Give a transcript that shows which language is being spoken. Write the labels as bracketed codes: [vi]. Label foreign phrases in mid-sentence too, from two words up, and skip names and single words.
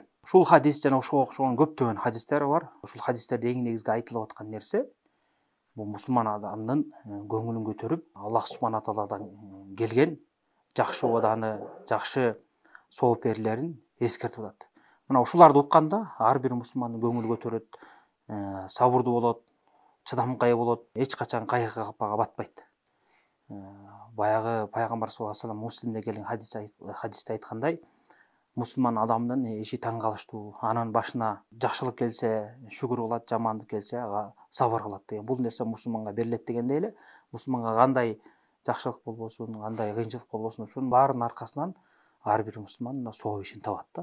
[ky] Ушул хадис жана ошого окшогон көптөгөн хадистер бар. Ушул хадистерде эң негизги айтылып аткан нерсе бул мусулман адамдын көңүлүн көтөрүп, [ar] الله سبحانه [ky] тағаладан келген жакшы убаданы, жакшы сооп берилерин эскертип атат. Мына ушуларды укканда ар бир мусулмандын көңүлү көтөрөт, сабырдуу болот, чыдамкай болот, эч качан кайгы капага батпайт. Баягы пайгамбар [ar] صلى الله عليه وسلم [ky] Муслимде келген хадисте айткандай, мусулман адамдын иши таң калыштуу, анын башына жакшылык келсе шүгүр кылат, жамандык келсе сабыр кылат деген. Бул нерсе мусулманга берилет дегендей эле, мусулманга кандай жакшылык болбосун, кандай кыйынчылык болбосун, ушунун баарынын аркасынан ар бир мусулман соо ишин табат да.